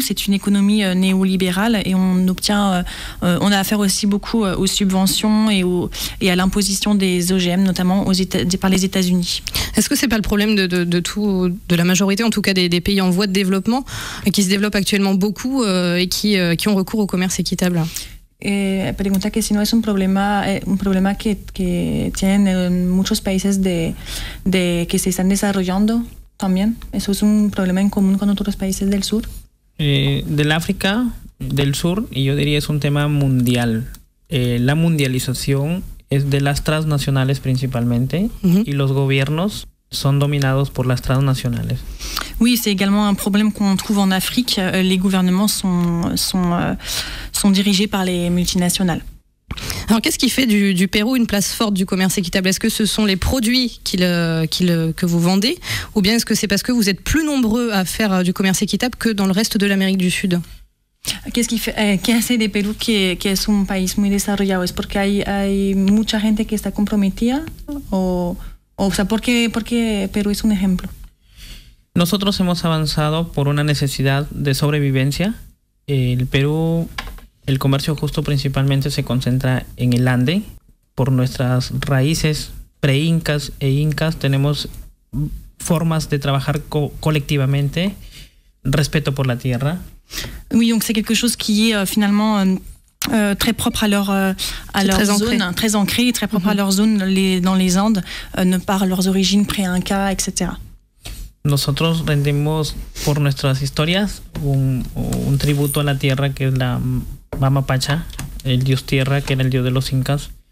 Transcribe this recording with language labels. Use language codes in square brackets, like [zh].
[fr] C'est une économie néolibérale et on a affaire aussi beaucoup aux subventions et à l'imposition des OGM, notamment par les États-Unis. Est-ce que c'est pas le problème de la majorité, en tout cas des pays en voie de développement, qui se développent actuellement beaucoup et qui ont recours au commerce équitable? [es] Pregunta que si no es un problema que tienen en muchos países que se están desarrollando también. Eso es un problema en común con otros países del sur. Del África, del sur, y yo diría es un tema mundial. La mundialización es de las transnacionales principalmente, y los gobiernos [fr] sont [es] dominados por las transnationales. [fr] Oui, c'est également un problème qu'on trouve en Afrique. Les gouvernements sont dirigés par les multinationales. Alors, qu'est-ce qui fait du Pérou une place forte du commerce équitable? Est-ce que ce sont les produits que vous vendez, ou bien est-ce que c'est parce que vous êtes plus nombreux à faire du commerce équitable que dans le reste de l'Amérique du Sud? [es] ¿Qué hace de Perú que es un país muy desarrollado? ¿Es porque hay mucha gente que está comprometida? O sea, ¿por qué Perú es un ejemplo? Nosotros hemos avanzado por una necesidad de sobrevivencia. El Perú, el comercio justo principalmente se concentra en el Ande. Por nuestras raíces pre-incas e incas tenemos formas de trabajar colectivamente, respeto por la tierra. [fr] Oui, donc c'est quelque chose qui est finalement... très propre à leur zone, très ancré et très propre à leur zone dans les Andes, par leurs origines pré-inca, etc. [es] Nosotros rendimos por nuestras historias un tributo a la tierra que es la Mama Pacha, el dios tierra que era el dios de los incas.